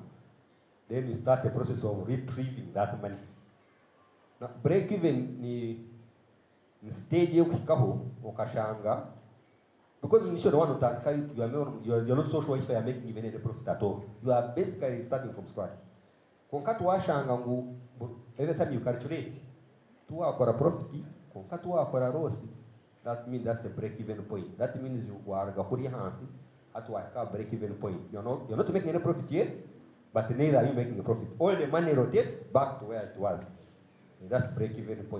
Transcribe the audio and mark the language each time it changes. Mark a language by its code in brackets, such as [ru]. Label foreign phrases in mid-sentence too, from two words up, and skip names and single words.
[en] Then we start the process of retrieving that money. Now, break-even [nyn] ni stage ukikaho ukashanga, [en] because initially one utandika you're not so sure if you are making even any profit at all. You are basically starting from scratch. [nyn] Konkatu washanga ngu [en] every time you calculate [nyn] tuwa akora [en] profit, [nyn] konkatu akora [en] loss, that means that's a break-even point. That means you are [nyn] gakuri hansi [en] at a break-even point. You're not making any profit yet, but neither are you making a profit. All the money rotates back to where it was. And that's break-even point.